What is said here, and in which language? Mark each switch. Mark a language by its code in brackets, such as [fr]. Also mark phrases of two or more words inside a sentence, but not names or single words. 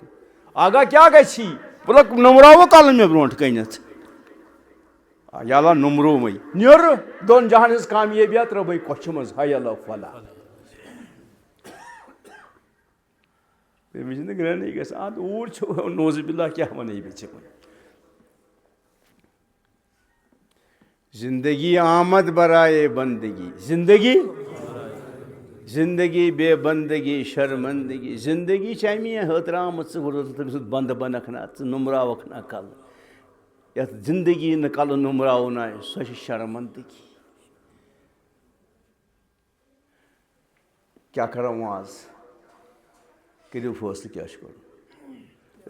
[ks] آگاہ کیٛاہ گژھی پُلک نوٚمراوو کَلہٕ مےٚ برونٛٹھ کَنٮ۪تھ یا اللہ نوٚمرومٕے نیرٕ 2 جہان ہٕنٛز کامیٲبیہ ترٛٲوٕے کۄچھِ منٛز [ar] حی اللہ فلاح. [ks] تٔمِس چھِنہٕ گرٛینٕے گژھان اَدٕ اوٗرۍ چھُ نوزِ بِلّہ کیٛاہ وَنَے بہٕ ژےٚ وۄنۍ. [fa] زندگی آمد برائے بندگی زندگی بے بندگی شرمندگی. [ks] زندگی چھِ اَمی ہٲتراومٕژ ژٕ تٔمۍ سُنٛد بنٛدٕ بنکھ نا ژٕ نوٚمراوکھ نا کَلہٕ. یَتھ زندگی نہٕ کَلہٕ نوٚمراوُن آسہِ سۄ چھِ شرمندگی. کیٛاہ کَرو وۄنۍ آز کٔرِو فٲصلہٕ کیٛاہ چھُ کَرُن.